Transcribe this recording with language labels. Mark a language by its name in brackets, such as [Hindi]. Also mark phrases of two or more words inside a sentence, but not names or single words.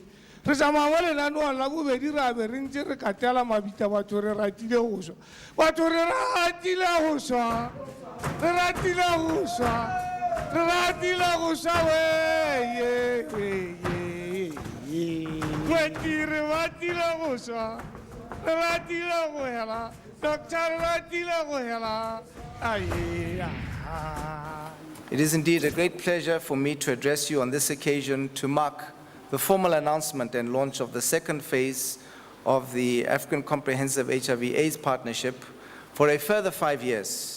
[Tswana] Re tsamaya mo lenaneong la bobedi ra be re ntse re katela mabita batho re ratile go swa. Batho re ratile go swa. Re ratile go swa. Re ratile go swa we re ratile go swa. Re ratile go hela. [English] It is indeed a great pleasure for me to address you on this occasion to mark the formal announcement and launch of the second phase of the African Comprehensive HIV/AIDS Partnership for a further 5 years.